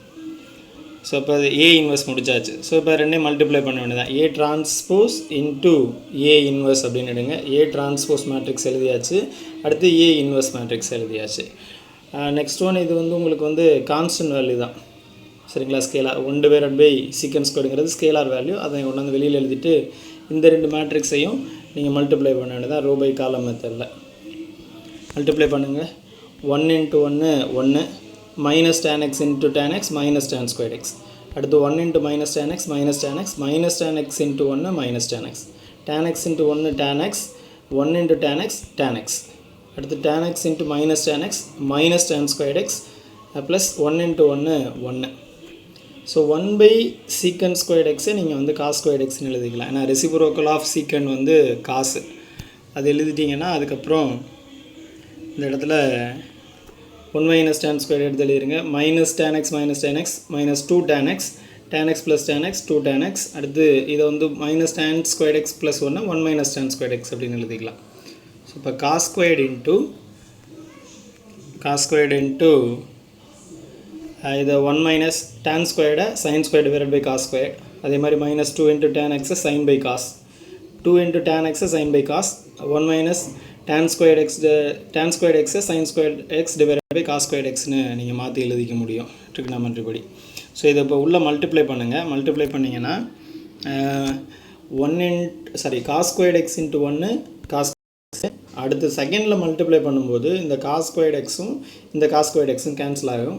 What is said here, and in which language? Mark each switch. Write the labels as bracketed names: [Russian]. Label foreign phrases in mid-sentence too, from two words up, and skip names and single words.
[Tamil] ஸோ இப்போ அது [English] A inverse [Tamil] முடிச்சாச்சு ஸோ இப்போ ரெண்டையும் மல்டிப்ளை பண்ண வேண்டியதான் [English] A transpose into A inverse [Tamil] அப்படின்னு எடுங்க [English] A transpose matrix [Tamil] எழுதியாச்சு அடுத்து [English] A inverse matrix [Tamil] எழுதியாச்சு [English] next one [Tamil] இது வந்து உங்களுக்கு வந்து கான்ஸ்டன்ட் வேல்யூ தான் சரிங்களா [English] scalar 1 divided by secant squared [Tamil] ங்கிறது [English] scalar value [Tamil] அதை கொண்டு வந்து வெளியில் எழுதிட்டு இந்த ரெண்டு மேட்ரிக்ஸையும் நீங்கள் மல்டிப்ளை பண்ண வேண்டியதான் [English] row by column method-il multiply பண்ணுங்கள் 1 × 1 1 minus tan x into tan x minus tan squared x அடுத்து 1 into minus tan x minus tan x minus tan x into 1 minus tan x tan x into 1 tan x 1 into tan x tan x அடுத்து tan x into minus minus tan squared x plus 1 into 1 1 ஸோ 1 by secant squared x [Tamil] நீங்கள் வந்து [English] cos squared x [Tamil] எழுதிக்கலாம் ஏன்னா [English] reciprocal of secant [Tamil] வந்து காசு அது எழுதிட்டிங்கன்னா அதுக்கப்புறம் இந்த இடத்துல [English] 1 minus tan squared [Tamil] எடுத்து எழுதிருங்க [English] minus tan x minus 2 tan x plus tan x 2 tan x [Tamil] அடுத்து இதை வந்து [English] minus tan squared x plus 1 minus tan squared x [Tamil] அப்படின்னு எழுதிக்கலாம் ஸோ இப்போ [English] cos squared இன்ட்டு இதை 1 minus tan squared sin squared divided by cos squared [Tamil] அதே மாதிரி [English] minus 2 into tan x sin by cos 2 into tan x sin by cos 1 minus tan squared x sin squared x divided by cos squared x ன்னு [Tamil] நீங்கள் மாற்றி எழுதிக்க முடியும் ட்ரிக்னாமெட்ரி படி ஸோ இதை இப்போ உள்ளே மல்டிப்ளை பண்ணுங்கள் மல்டிப்ளை பண்ணிங்கன்னா [English] cos squared x into 1 cos [Tamil] அடுத்து செகண்டில் மல்டிப்ளை பண்ணும்போது இந்த [English] cos squared xும் இந்த cos squared xும் [Tamil] கேன்சல் ஆகும்